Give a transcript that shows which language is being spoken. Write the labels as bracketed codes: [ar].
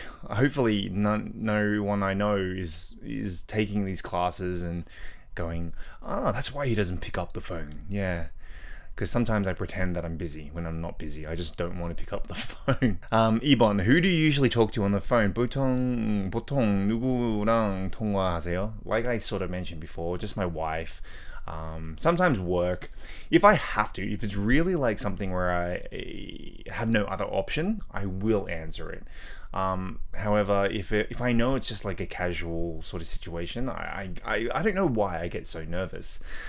[en] Hopefully no one I know is taking these classes and going, that's why he doesn't pick up the phone. Yeah. Because sometimes I pretend that I'm busy when I'm not busy. I just don't want to pick up the phone. 2번, who do you usually talk to on the phone? [ko] 보통 누구랑 통화하세요? [en] Like I sort of mentioned before, just my wife. Sometimes work. If I have to, if it's really like something where I have no other option, I will answer it. However, if I know it's just like a casual sort of situation, I don't know why I get so nervous.